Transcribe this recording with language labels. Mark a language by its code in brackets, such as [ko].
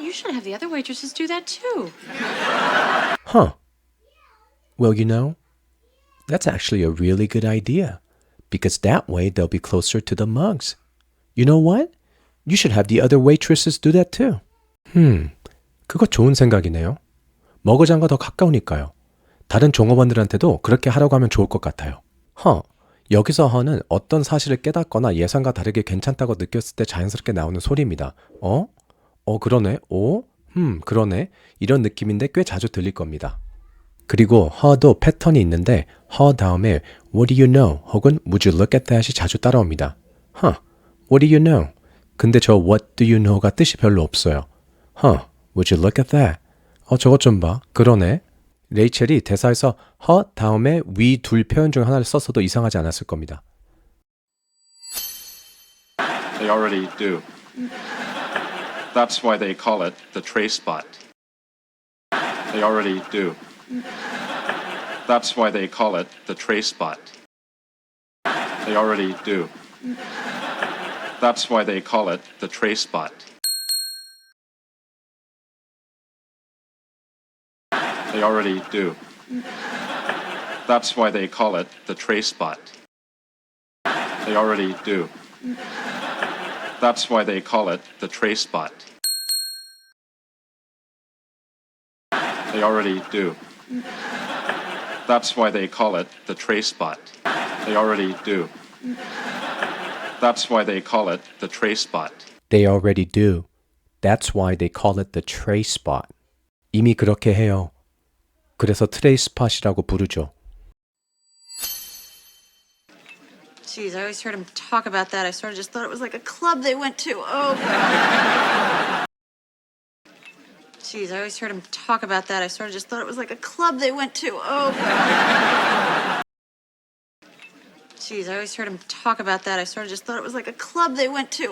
[en] You should have the other waitresses do that too. Huh. Well, you know, that's actually a really good idea because that way they'll be closer to the mugs. You know what? You should have the other waitresses do that too. [ko] 그거 좋은 생각이네요. 머그잔과 더 가까우니까요. 다른 종업원들한테도 그렇게 하라고 하면 좋을 것 같아요. 여기서 허는 어떤 사실을 깨닫거나 예상과 다르게 괜찮다고 느꼈을 때 자연스럽게 나오는 소리입니다. 그러네. 그러네. 이런 느낌인데 꽤 자주 들릴 겁니다. 그리고 허도 패턴이 있는데 허 다음에 [en] What do you know? [ko] 혹은 [en] Would you look at that [ko] 이 자주 따라옵니다. What do you know? 근데 저 [en] What do you know [ko] 가 뜻이 별로 없어요. [en] Would you look at that? [ko] 저것 좀 봐. 그러네. 레이첼이 대사에서 her 다음에 위 둘 표현 중 하나를 썼어도 이상하지 않았을 겁니다. [en] They already do. That's why they call it the tray spot. They already do. That's why they call it the tray spot. They already do. That's why they call it the tray spot. They already do. That's why they call it the tray spot. They already do. That's why they call it the tray spot. They already do. That's why they call it the tray spot. They already do. That's why they call it the tray spot. They already do. That's why they call it the tray spot. [ko] 이미 그렇게 해요. 그래서 트레이 스팟이라고 부르죠. [en] Jeez, I always heard him talk about that. I sort of just thought it was like a club they went to. Oh, God. Jeez, I always heard him talk about that. I sort of just thought it was like a club they went to. Oh, God. Jeez, I always heard him talk about that. I sort of just thought it was like a club they went to.